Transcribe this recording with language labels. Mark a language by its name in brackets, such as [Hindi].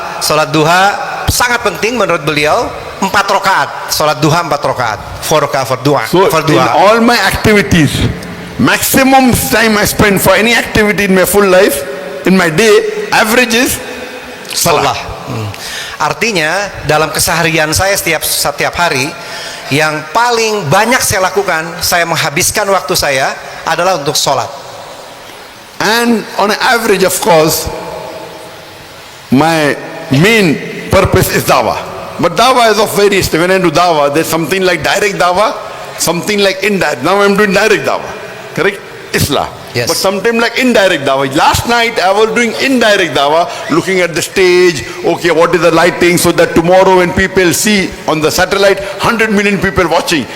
[Indonesian] Sholat duha sangat penting menurut beliau, 4 rakaat sholat duha, 4 rakaat, 4 rakaat for duha. [English] So in all my activities, maximum time I spend for any activity in my full life, in my day, average is salah. [Indonesian] Artinya dalam keseharian saya setiap hari, yang paling banyak saya lakukan, saya menghabiskan waktu saya adalah untuk sholat. [English] And on an average, of course, my main purpose is dawah. But dawah is of various. When I do dawah, there's something like direct dawah, something like indirect. Now I'm doing direct dawah. Correct? Islah. Yes. But sometimes like indirect dawah. Last night I was doing indirect dawah, looking at the stage, okay, what is the lighting, so that tomorrow when people see on the satellite, 100 million people watching.